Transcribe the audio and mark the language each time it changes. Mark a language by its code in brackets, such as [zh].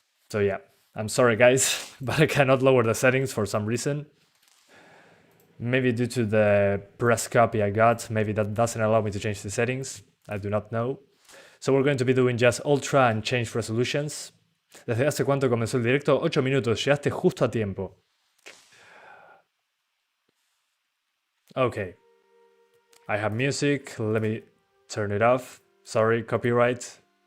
[en] So yeah, I'm sorry guys, but I cannot lower the settings for some reason. Maybe due to the press copy I got, maybe that doesn't allow me to change the settings. I do not know. So we're going to be doing just Ultra and change resolutions. [es] ¿Desde hace cuánto comenzó el directo? 8 minutos, llegaste justo a tiempo. [en] Okay. I have music, let me turn it off. Sorry, copyright.